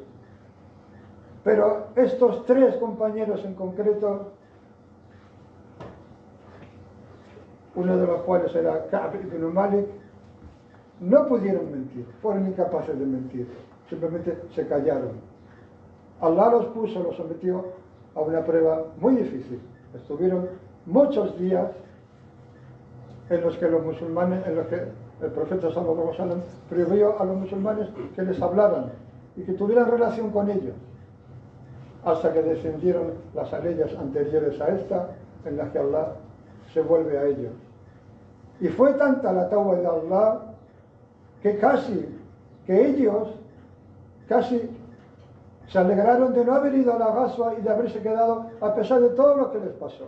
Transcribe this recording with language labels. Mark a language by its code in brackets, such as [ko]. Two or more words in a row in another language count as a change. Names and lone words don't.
[es] Pero estos tres compañeros en concreto, uno de los cuales era Ka'b ibn Malik, no pudieron mentir, fueron incapaces de mentir, simplemente se callaron. Allah los puso, los sometió a una prueba muy difícil. Estuvieron muchos días en los que los musulmanes, en los que el profeta [ar] صلى الله عليه وسلم [es] prohibió a los musulmanes que les hablaran y que tuvieran relación con ellos, hasta que descendieron las leyes anteriores a esta, en las que Allah se vuelve a ellos. Y fue tanta la tawba de Allah que ellos casi se alegraron de no haber ido a la Ghazwa y de haberse quedado a pesar de todo lo que les pasó.